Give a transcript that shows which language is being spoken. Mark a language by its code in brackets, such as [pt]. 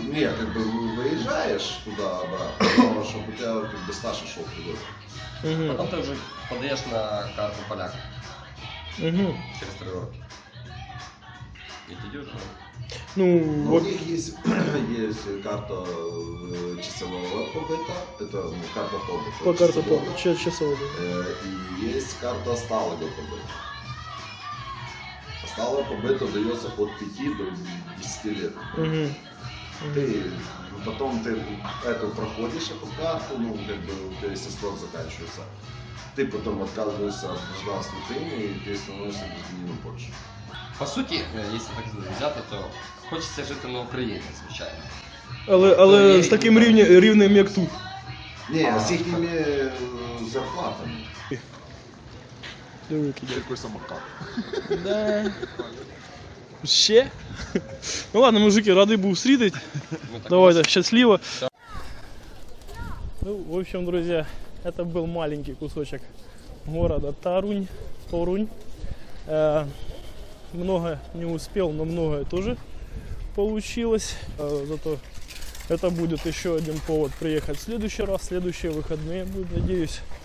[ru] Не, как бы выезжаешь туда-обратно, чтобы у тебя как бы стаж шел туда. Угу. [uk] Потім ти вже подаєш на карту поляка Угу. через 3 роки. І тоді вже... Ну, У [ru] вот, них есть, есть карта часового побыта, это ну, карта побыта. по карте часового. часово. И есть карта сталого побыта. Сталого побыта дается от 5 до 10 лет. Угу. Ты, потом ты эту проходишь, эту карту, ну, как бы, у тебя если срок заканчивается, ты потом отказываешься от гражданства Украины, и ты становишься гражданином Польши. [uk] По суті, якщо так взяти, то хочеться жити на Україні, звичайно. Але Ну, з таким рівнем, як тут. [ru] Не, с их зарплатами. [uk] Диви, який [ru] Какой самокат. [uk] Да. Ще? Ну ладно, мужики, радий був зустріти. Ми так [ru] Давайте, счастливо. Ну, в общем, друзья, это был маленький кусочек города Торунь. Много не успел, но многое тоже получилось. Зато это будет еще один повод приехать в следующий раз, следующие выходные будут, надеюсь.